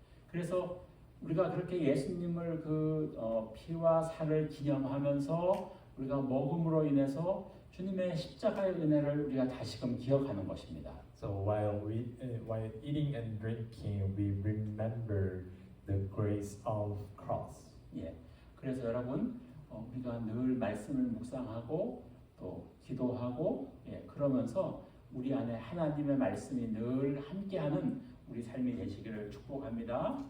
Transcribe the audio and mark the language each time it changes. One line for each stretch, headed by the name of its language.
Korean: 그래서 우리가 그렇게 예수님을 피와 살을 기념하면서 우리가 먹음으로 인해서 주님의 십자가의 은혜를 우리가 다시금 기억하는 것입니다.
English: So while eating and drinking, we remember the grace of cross.
Korean: 예. 그래서 여러분 우리가 늘 말씀을 묵상하고 또 기도하고 그러면서 우리 안에 하나님의 말씀이 늘 함께하는 우리 삶이 되시기를 축복합니다.